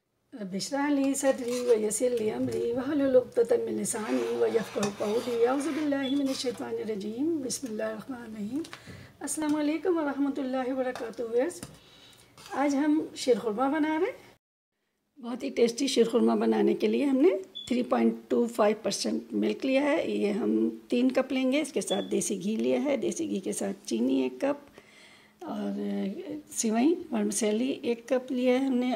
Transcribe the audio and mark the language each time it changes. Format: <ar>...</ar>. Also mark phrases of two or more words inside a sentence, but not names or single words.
<ar>رب اشرح لي صدري ويسر لي أمري واحلل عقدة من لساني يفقهوا قولي. أعوذ بالله من الشيطان الرجيم بسم الله الرحمن الرحيم. السلام عليكم ورحمة الله وبركاته.</ar> <hi>आज हम शीरखुरमा बना रहे हैं। बहुत ही टेस्टी शीरखुरमा बनाने के लिए हमने 3.25% मिल्क लिया है। ये हम 3 कप लेंगे। इसके साथ देसी घी लिया है। देसी घी के साथ चीनी 1 कप और सिवई वर्मिसेली 1 कप लिया है हमने।</hi>